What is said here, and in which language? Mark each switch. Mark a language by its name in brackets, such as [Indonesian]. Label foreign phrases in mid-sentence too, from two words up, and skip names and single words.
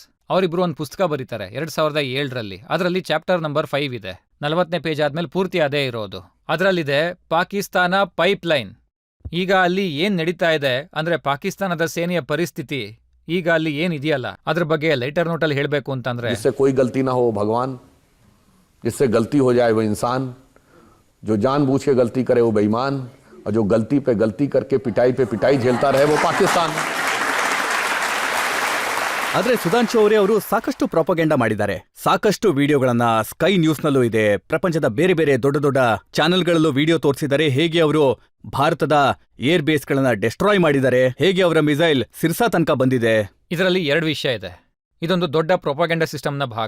[Kannada] ಅವರಿಬ್ರು ಒಂದು ಪುಸ್ತಕ ಬರೀತಾರೆ 2007ರಲ್ಲಿ. ಅದರಲ್ಲಿ [English] chapter number [Kannada] 5 ಇದೆ. 40ನೇ ಪೇಜ್ ಆದ್ಮೇಲೆ ಪೂರ್ತಿ ಅದೇ ಇರೋದು. ಅದರಲ್ಲಿದೆ ಪಾಕಿಸ್ತಾನ ಪೈಪ್ಲೈನ್. ಈಗ ಅಲ್ಲಿ ಏನ್ ನಡೀತಾ ಇದೆ ಅಂದ್ರೆ, ಪಾಕಿಸ್ತಾನದ ಸೇನೆಯ ಪರಿಸ್ಥಿತಿ ಈಗ ಅಲ್ಲಿ ಏನಿದೆಯಲ್ಲ ಅದ್ರ ಬಗ್ಗೆ ಲೈಟರ್ ನೋಟಲ್ಲಿ ಹೇಳಬೇಕು ಅಂತಂದ್ರೆ, [Hindi] जिससे कोई गलती ना हो भगवान, जिससे गलती हो जाए वो इंसान, जो जानबूझ के गलती करे वो बेईमान, और जो गलती पे गलती करके पिटाई पे पिटाई झेलता रहे वो पाकिस्तान. [Kannada] ಆದ್ರೆ ಸುಧಾಂಶು ಅವರೇ ಅವರು ಸಾಕಷ್ಟು ಪ್ರಾಪಗೆಂಡ ಮಾಡಿದ್ದಾರೆ. ಸಾಕಷ್ಟು ವಿಡಿಯೋಗಳನ್ನ ಸ್ಕೈ ನ್ಯೂಸ್ನಲ್ಲೂ ಇದೆ, ಪ್ರಪಂಚದ ಬೇರೆ ಬೇರೆ ದೊಡ್ಡ ದೊಡ್ಡ ಚಾನೆಲ್ಗಳಲ್ಲೂ ವಿಡಿಯೋ ತೋರಿಸಿದ್ದಾರೆ. ಹೇಗೆ ಅವರು ಭಾರತದ ಏರ್ ಬೇಸ್ಗಳನ್ನ ಡೆಸ್ಟ್ರಾಯ್ ಮಾಡಿದ್ದಾರೆ, ಹೇಗೆ ಅವರ ಮಿಸೈಲ್ ಸಿರ್ಸಾ ತನಕ ಬಂದಿದೆ. ಇದರಲ್ಲಿ 2 ವಿಷಯ ಇದೆ. ಇದೊಂದು ದೊಡ್ಡ ಪ್ರೊಪಗೆಂಡಾ ಸಿಸ್ಟಮ್ನ ಭಾಗ.